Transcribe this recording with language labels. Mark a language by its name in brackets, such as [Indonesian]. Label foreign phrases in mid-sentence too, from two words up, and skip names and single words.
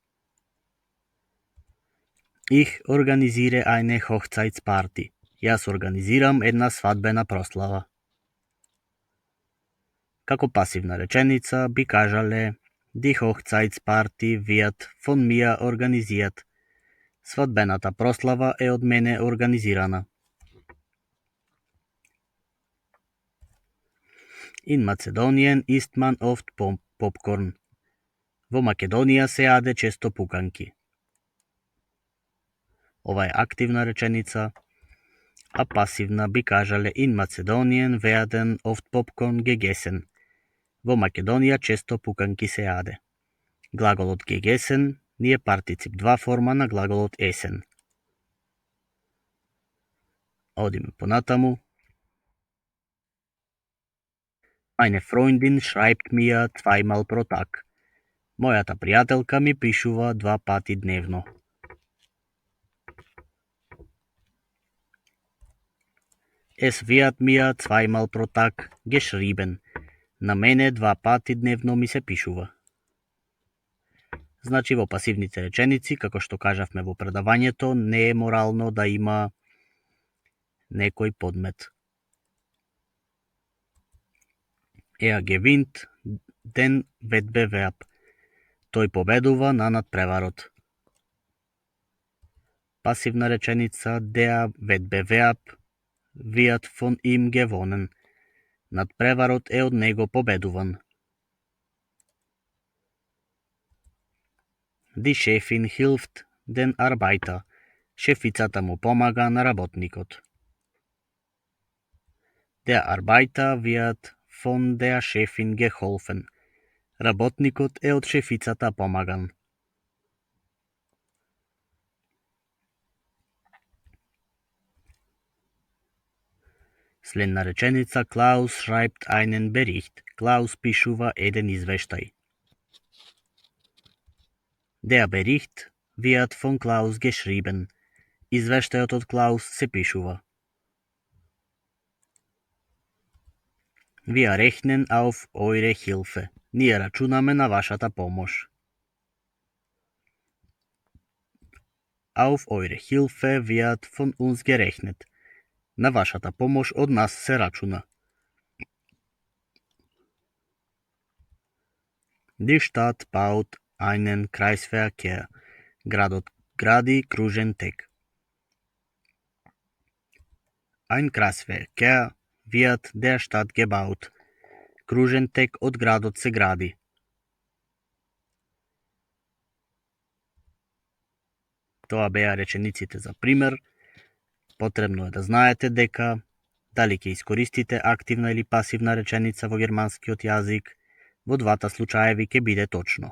[German] Ich organisiere eine Hochzeitsparty. [Macedonian] Јас организирам една свадбена прослава. Како пасивна реченица би кажале [German] Die Hochzeitsparty wird von mir organisiert. [Macedonian] Свадбената прослава е од мене организирана. [German] In Mazedonien isst man oft Popcorn. [Macedonian] Во Македонија се јаде често пуканки. Ова е активна реченица, а пасивна би кажале [German] In Mazedonien werden oft Popcorn gegessen. [Macedonian] Во Македонија често пуканки се јаде. Глаголот gegessen ни е партицип 2 форма на глаголот essen. Одиме понатаму. [German] Meine Freundin schreibt mir zweimal pro Tag. [Macedonian] Мојата пријателка ми пишува 2 пати дневно. [German] Es wird mir zweimal pro Tag geschrieben. [Macedonian] На мене 2 пати дневно ми се пишува. Значи во пасивните реченици, како што кажавме во предавањето, не е морално да има некој подмет. [German] Er gewinnt den Wettbewerb. [Macedonian] Тој победува на надпреварот. Пасивна реченица [German] der Wettbewerb wird von ihm gewonnen. [Macedonian] Надпреварот е од него победуван. [German] Die Chefin hilft den Arbeiter. [Macedonian] Шефицата му помага на работникот. [German] Der Arbeiter wird von der Chefin geholfen. [Macedonian] Работникот е од шефицата помаган. Следна реченица [German] Klaus schreibt einen Bericht. [Macedonian] Klaus пишува еден извештај. [German] Der Bericht wird von Klaus geschrieben. [Macedonian] Извештајот од Klaus се пишува. [German] Wir rechnen auf eure Hilfe. [Macedonian] Ние рачунаме на вашата помош. [German] Auf eure Hilfe wird von uns gerechnet. [Macedonian] На вашата помош од нас се рачуна. [German] Die Stadt baut einen Kreisverkehr. [Macedonian] Градот гради кружен тек. [German] Ein Kreisverkehr wird der Stadt gebaut. [Macedonian] Кружен тек од градот се гради. Тоа беа речениците за пример. Потребно е да знаете дека дали ќе искористите активна или пасивна реченица во германскиот јазик, во двата случаеви ќе биде точно.